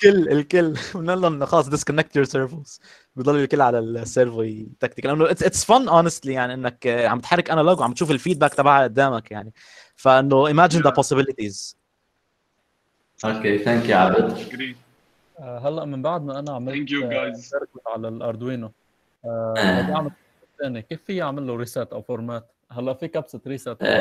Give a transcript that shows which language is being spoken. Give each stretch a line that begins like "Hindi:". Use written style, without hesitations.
Arabic: الكل قلنا لهم خلاص
English: disconnect your servos.
Arabic: بضل الكل على السيرفو يتكتك لانه
English: it's fun honestly
Arabic: يعني انك عم تحرك انالوج وعم تشوف الفيدباك تبعها قدامك يعني.
English: فانه imagine the possibilities. Okay, thank you عبد.
Arabic: هلا من بعد ما انا عملت على الاردوينو بدي اعمل ثاني كيف في اعمل له ريسيت او فورمات؟ هلا في كبسه ريسيت